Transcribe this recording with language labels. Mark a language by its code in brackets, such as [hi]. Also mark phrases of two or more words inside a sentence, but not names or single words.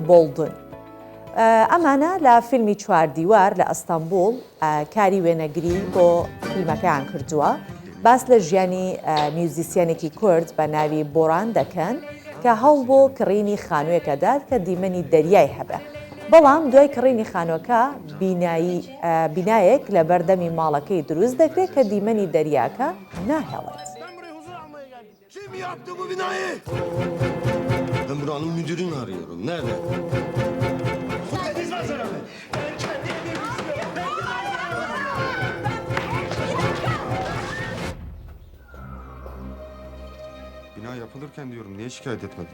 [ckb] بۆڵدن ئەمانە لە فیلمی چواردیوار لە ئەستەمبول کاری وێنەگری بۆ فیلمەکەیان کردووە باس لە ژیانی میوزیسیانێکی کورد بە ناوی بۆران دەکەن کە هەوڵ بۆ کڕینی خانوویەکەدات کە دیمەنی دەریای هەبە بەڵام دوای کڕینی خانۆکە بینایەک لە بەردەمی ماڵەکەی دروست دەکرێت کە دیمەنی دەریاکە ناهێڵێت [tr] Ben buranın müdürünü arıyorum. Nerede? Bina yapılırken diyorum niye şikayet etmedin?